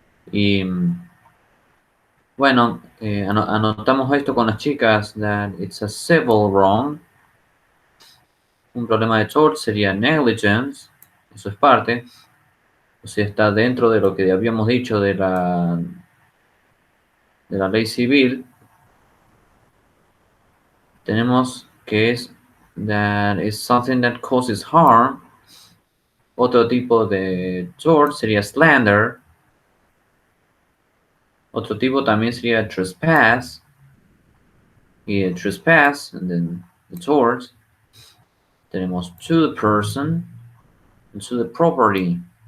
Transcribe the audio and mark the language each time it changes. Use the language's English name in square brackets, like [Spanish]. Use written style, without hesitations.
[Spanish] Y bueno, anotamos esto con las chicas, [English] that it's a civil wrong. [Spanish] Un problema de torts sería negligence, eso es parte. O sea, está dentro de lo que habíamos dicho de la ley civil. Tenemos que es [English] that is something that causes harm. [Spanish] Otro tipo de tort sería slander. Otro tipo también sería [English] trespass. Y el trespass, and then the tort, tenemos to the person and to the property.